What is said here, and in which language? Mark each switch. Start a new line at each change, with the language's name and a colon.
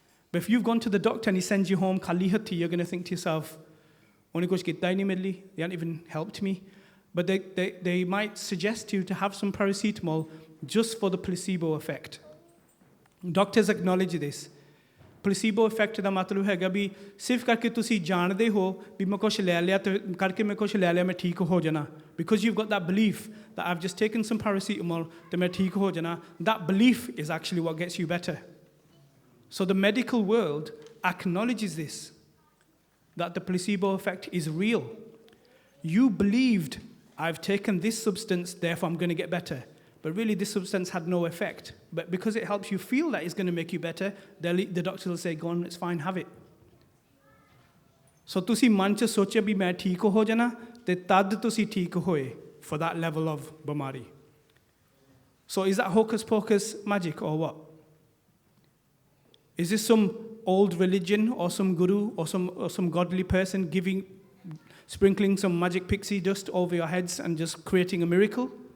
English: But if you've gone to the doctor and he sends you home
Punjabi: ਖਾਲੀ ਹੱਥੀ,
English: you're going to think to yourself,
Punjabi: ਉਹਨੇ ਕੁਝ ਕੀਤਾ ਹੀ ਨਹੀਂ ਮੇਰੇ ਲਈ,
English: they haven't even helped me. But they might suggest you to have some paracetamol just for the placebo effect. Doctors acknowledge this.
Punjabi: Placebo effect ਦਾ ਮਤਲਬ ਹੈਗਾ ਵੀ ਸਿਰਫ ਕਰਕੇ ਤੁਸੀਂ ਜਾਣਦੇ ਹੋ ਵੀ ਮੈਂ ਕੁਝ ਲੈ ਲਿਆ ਤੇ ਕਰਕੇ ਮੈਂ ਕੁਝ ਲੈ ਲਿਆ ਮੈਂ ਠੀਕ ਹੋ ਜਾਣਾ,
English: because you've got that belief that I've just taken some paracetamol
Punjabi: ਤੇ ਮੈਂ ਠੀਕ ਹੋ ਜਾਣਾ.
English: That belief is actually what gets you better. So the medical world acknowledges this, that the placebo effect is real. You believed, I've taken this substance, therefore I'm going to get better. But really this substance had no effect. But because it helps you feel that it's going to make you better, the doctor will say, go on, it's fine, have it.
Punjabi: So ਤੁਸੀਂ ਮਨ ਚ ਸੋਚਿਆ ਵੀ ਮੈਂ ਠੀਕ ਹੋ ਜਾਣਾ ਤੇ ਤਦ ਤੁਸੀਂ ਠੀਕ ਹੋਏ
English: for that level of
Punjabi: ਬਿਮਾਰੀ.
English: So is that hocus pocus magic or what? Is this some old religion or some guru or some godly person sprinkling some magic pixie dust over your heads and just creating a miracle?